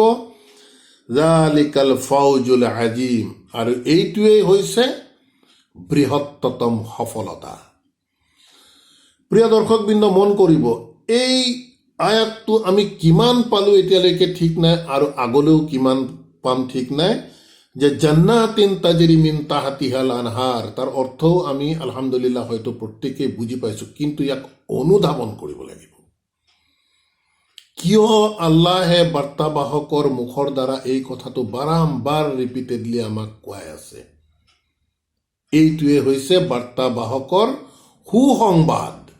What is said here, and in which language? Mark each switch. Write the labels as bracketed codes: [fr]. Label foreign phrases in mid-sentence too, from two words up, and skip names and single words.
[ar] ذلك الفوز العظيم [as] আৰু এইটোৱেই হৈছে বৃহত্তম সফলতা। প্ৰিয় দৰ্শকবৃন্দ, মন কৰিব, এই আয়াতটো আমি কিমান পালোঁ এতিয়ালৈকে ঠিক নাই আৰু আগলৈও কিমান পাম ঠিক নাই। যে [ar] جنات تجري من تحتها الأنهار, [as] তাৰ অৰ্থও আমি আলহামদুলিল্লাহ হয়তো প্ৰত্যেকেই বুজি পাইছোঁ, কিন্তু ইয়াক অনুধাৱন কৰিব লাগিব। কিয় আল্লাহে বাৰ্তাবাহকৰ মুখৰ দ্বাৰা এই কথাটো বাৰম্বাৰ ৰিপিটেডলি আমাক কোৱাই আছে? এইটোৱে হৈছে বাৰ্তাবাহকৰ সুসংবাদ।